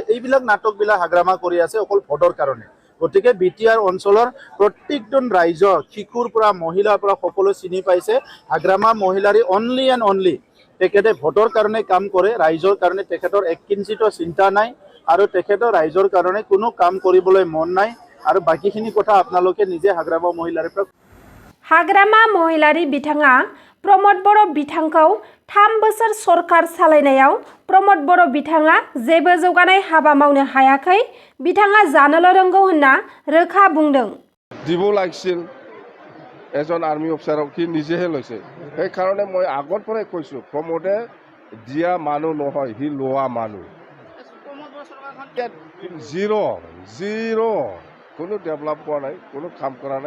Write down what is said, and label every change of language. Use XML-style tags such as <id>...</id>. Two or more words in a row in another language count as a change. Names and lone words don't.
<as>এইবিলাক নাটকবিলাক হাগ্ৰামা কৰি আছে অকল ভোটৰ কাৰণে। গতিকে BTR অঞ্চলৰ প্ৰত্যেকজন ৰাইজৰ শিশুৰ পৰা মহিলাৰ পৰা সকলো চিনি পাইছে হাগ্ৰামা মহিলাৰী</as> <en>only and only.</en> <as>তেখেতে ভোটৰ কাৰণে কাম কৰে, ৰাইজৰ কাৰণে তেখেতৰ এক কিঞ্চিতো চিন্তা নাই আৰু তেখেতৰ ৰাইজৰ কাৰণে কোনো কাম কৰিবলৈ মন নাই। আৰু বাকীখিনি কথা আপোনালোকে নিজে হাগ্ৰামা মহিলাৰীৰ পৰা।</as> <brx>हाग्रामा महिलारि बिथाङा प्रमद बर' बिथांखौ 3 बोसोर सरकार सालायनायाव प्रमद बर' बिथाङा जेबो जौगानाय हाबा मावनो हायाखै, बिथाङा जानोल' रोंगौ होनना रोखा बुंदों।</brx> <as>দিব লাগিছিল এজন</as> <en>army officer,</en> <as>সি নিজেহে লৈছে। সেইকাৰণে মই আগৰ পৰাই কৈছোঁ প্ৰমোদে দিয়া মানুহ নহয়, সি লোৱা মানুহ। জিৰ' কোনো ডেভেলপ কৰা নাই, কোনো কাম কৰা নাই।</as>